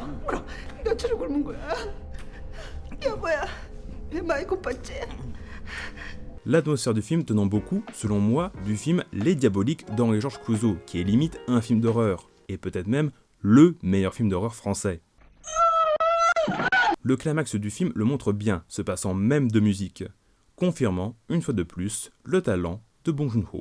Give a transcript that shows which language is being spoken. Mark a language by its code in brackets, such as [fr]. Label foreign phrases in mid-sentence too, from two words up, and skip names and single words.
[ko] 울어. 며칠을 굶은 거야. 여보야, 배 많이 고팠지? [fr] L'atmosphère du film tenant beaucoup, selon moi, du film Les Diaboliques d'Henri-Georges Clouzot, qui est limite un film d'horreur, et peut-être même le meilleur film d'horreur français. Le climax du film le montre bien, se passant même de musique, confirmant, une fois de plus, le talent de Bong Joon-ho.